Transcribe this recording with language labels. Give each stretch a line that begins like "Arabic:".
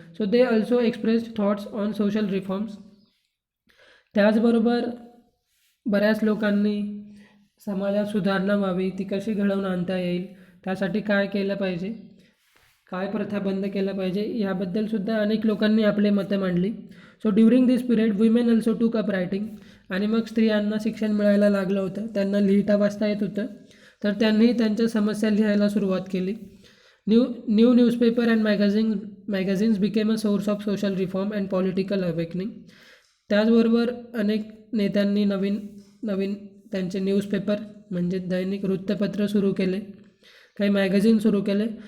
English: So they also expressed thoughts on social reforms.
Marathi: त्याचबरोबर बऱ्याच लोकांनी समाजात सुधारणा व्हावी, ती कशी घडवून आणता येईल, त्यासाठी काय केलं पाहिजे काय प्रथा बंद केल्या पाहिजे याबद्दलसुद्धा अनेक लोकांनी आपले मतं मांडली.
English: So during this period women also took up writing.
Marathi: आणि मग स्त्रियांना शिक्षण मिळायला लागलं होतं, त्यांना लिहिता वाचता येत होतं, तर त्यांनी त्यांच्या समस्या लिहायला सुरुवात केली.
English: New newspaper and magazines became a source of social reform and political awakening.
Marathi: त्याचबरोबर अनेक नेत्यांनी नवीन नवीन त्यांचे न्यूजपेपर म्हणजे दैनिक वृत्तपत्र सुरू केले, काही मॅगझिन सुरू केले.